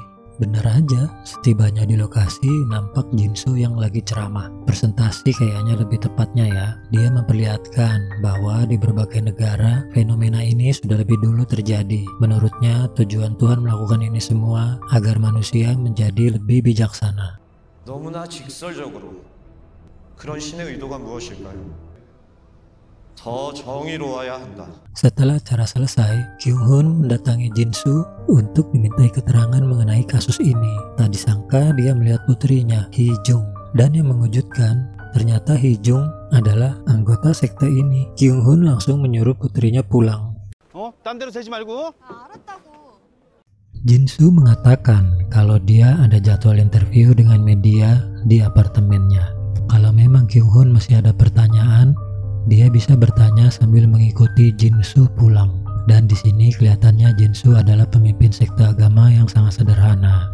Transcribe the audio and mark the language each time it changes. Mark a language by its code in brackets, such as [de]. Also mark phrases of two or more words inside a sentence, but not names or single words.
[id] Bener aja, setibanya di lokasi nampak Jin Soo yang lagi ceramah. Presentasi kayaknya lebih tepatnya ya. Dia memperlihatkan bahwa di berbagai negara fenomena ini sudah lebih dulu terjadi. Menurutnya tujuan Tuhan melakukan ini semua agar manusia menjadi lebih bijaksana. [ko] 너무나 직설적으로 그런 신의 의도가 무엇일까요? 더 정의로워야 한다. [id] Setelah acara selesai, Kyung Hoon mendatangi Jin Soo untuk dimintai keterangan mengenai kasus ini. Tak disangka dia melihat putrinya, Hee Jung. Dan yang mengejutkan, ternyata Hee Jung adalah anggota sekte ini. Kyung Hoon langsung menyuruh putrinya pulang. [ko] 딴 데로 새지 말고. 알았다고. [id] Jin Soo mengatakan kalau dia ada jadwal interview dengan media di apartemennya. Kalau memang Kyung Hoon masih ada pertanyaan, dia bisa bertanya sambil mengikuti Jin Soo pulang. Dan di sini kelihatannya Jin Soo adalah pemimpin sekte agama yang sangat sederhana.